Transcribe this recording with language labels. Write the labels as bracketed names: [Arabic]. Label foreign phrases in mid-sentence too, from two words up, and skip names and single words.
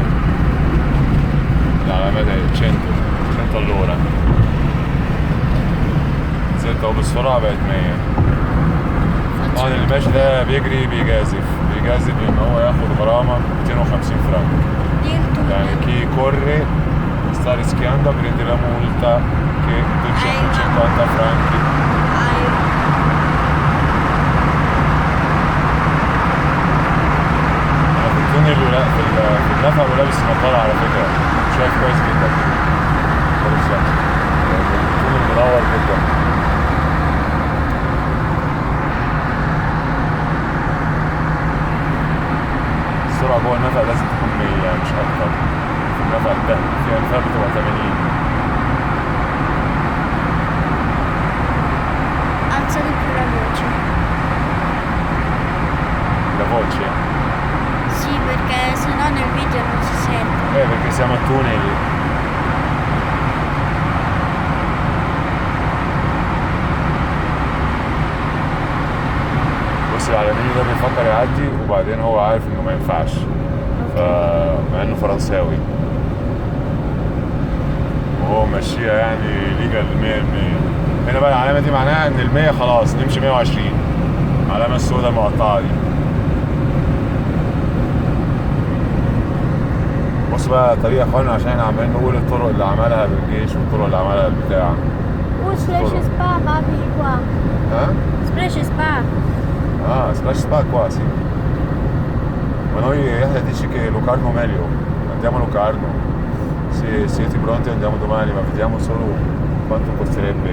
[Arabic] العلامة ده 100 all'ora. نزلت اهو بالسرعة بقت 100. طبعا اللي ماشي ده بيجري بيجازف لان هو ياخد غرامة 250 فرنك. يعني [Italian] chi corre sta rischiando a prendere la multa che è 250 franchi. [Arabic] انا في التونل في النفق ولابس نظارة على فكرة، شايف كويس جدا. التونل منور جدا. السرعة جوه النفق لازم تكون 100 مش أكتر. في النفق ده في أنفاق بتبقى 80. [Italian] Alza di più la voce. La voce? Sì, perché sennò nel video non si sente. Perché siamo a tunnel. [Arabic] بص العلماني ده بيفكر يعدي وبعدين هو عارف انه ما ينفعش، مع انه فرنساوي وهو ماشيها يعني ليجال 100%. هنا بقى العلامة دي معناها ان ال100 خلاص نمشي 120. العلامة السوداء المقطعة دي. بص بقى طريقة يا اخوانا عشان احنا عمالين نقول الطرق اللي عملها بالجيش والطرق اللي عملها البتاع. [Italian] Splash Spa, papi qua. Splash Spa. Splash Spa qua, sì. Ma noi dice che Locarno meglio. Andiamo a Locarno. Se siete pronti andiamo domani, ma vediamo solo quanto costerebbe.